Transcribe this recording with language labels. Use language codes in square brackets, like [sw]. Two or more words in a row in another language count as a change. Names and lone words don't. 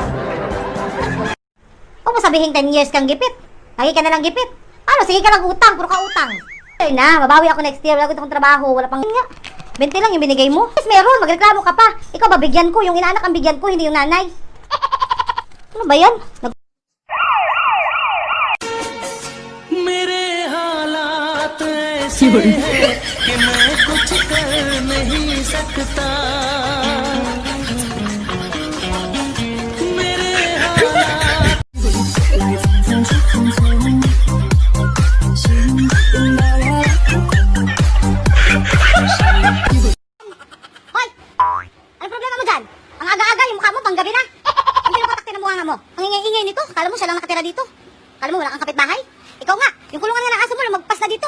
[tl] Huwag mo sabihin 10 years kang gipit. Lagi ka na lang gipit. Ano, sige ka lang utang, puro ka utang. Ay na, mabawi ako [en] next year. [tl] Wala ko itong trabaho, wala pang nga. 20 lang yung binigay mo. Yes, meron, magreklamo ka pa. Ikaw ba, bigyan ko. Yung inaanak ang bigyan ko, hindi yung nanay. Ano ba yan? [hi] मेरे हालात ऐसे हैं कि मैं कुछ कर नहीं सकता मेरे हालात [tl] Hoy! Ano problema mo dyan? Ang aga-aga, yung mukha mo, panggabi na. Ang pinapatakti ng mukha mo. Ang ingay-ingay nito. Kala mo siya lang nakatira dito. Kala mo wala kang kapitbahay. Ikaw nga, yung kulungan nga ng aso mo, lumagpas na dito.